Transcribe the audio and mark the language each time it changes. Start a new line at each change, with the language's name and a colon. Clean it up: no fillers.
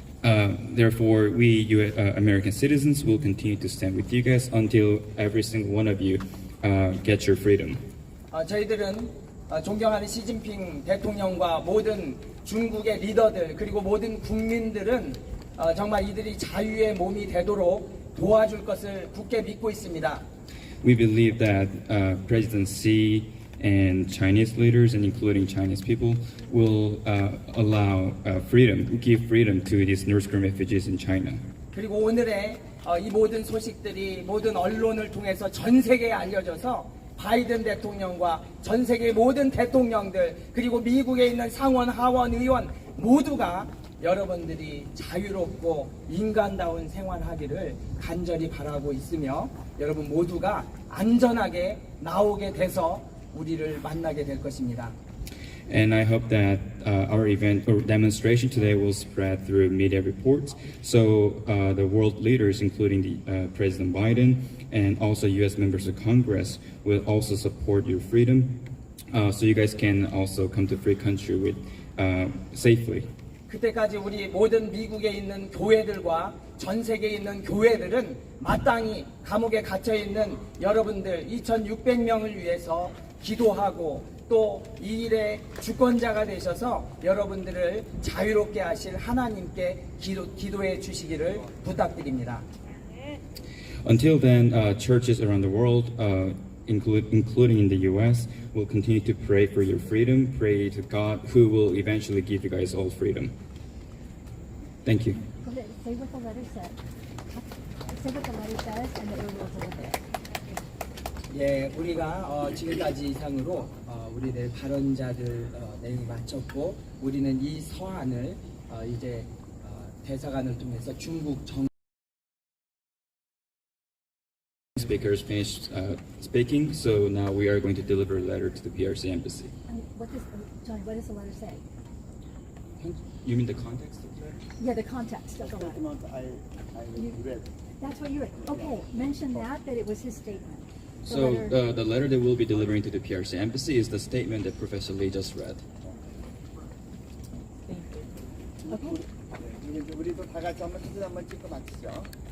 English: Therefore, we American citizens will continue to stand with you guys until every single one of you get your freedom.
Korean: 저희들은 존경하는 시진핑 대통령과 모든 중국의 리더들 그리고 모든 국민들은 정말 이들이 자유의 몸이 되도록 도와줄 것을 굳게 믿고 있습니다.
English: We believe that President Xi and Chinese leaders, and including Chinese people, will give freedom to these North Korean refugees in China.
Korean: 그리고 오늘의 이 모든 소식들이 모든 언론을 통해서 전 세계에 알려져서 바이든 대통령과 전 세계 모든 대통령들 그리고 미국에 있는 상원, 하원, 의원 모두가 여러분들이 자유롭고 인간다운 생활하기를 간절히 바라고 있으며 여러분 모두가 안전하게 나오게 돼서 우리를 만나게 될 것입니다.
English: And I hope that our event or demonstration today will spread through media reports, so the world leaders, including the President Biden and also U.S. members of Congress, will also support your freedom so you guys can also come to free country with safely.
Korean: 그때까지 우리 모든 미국에 있는 교회들과 전 세계에 있는 교회들은 마땅히 감옥에 갇혀 있는 여러분들 2,600명을 위해서 기도하고 또 이 일의 주권자가 되셔서 여러분들을 자유롭게 하실 하나님께 기도해 주시기를 부탁드립니다.
English: Until then, churches around the world, including in the U.S., will continue to pray for your freedom, pray to God, who will eventually give you guys all freedom. Thank you. Go ahead, say what the letter said. Say what the letter says, and then we will deliver it.
Korean: 예, 우리가 지금까지 이상으로 우리들 발언자들 내용이 마쳤고 우리는 이 서한을 이제 대사관을 통해서 중국 정
English: Speakers finished speaking, so now we are going to deliver a letter to the PRC embassy. Johnny, what does the letter say? You mean the context of the letter? Yeah, the context of the letter. That's what you read. Okay, mention that it was his statement. So the letter that we'll be delivering to the PRC embassy is the statement that Professor Lee just read. Okay.
Korean: 우리도 다 같이 한번 사진 한번 찍고 마치죠.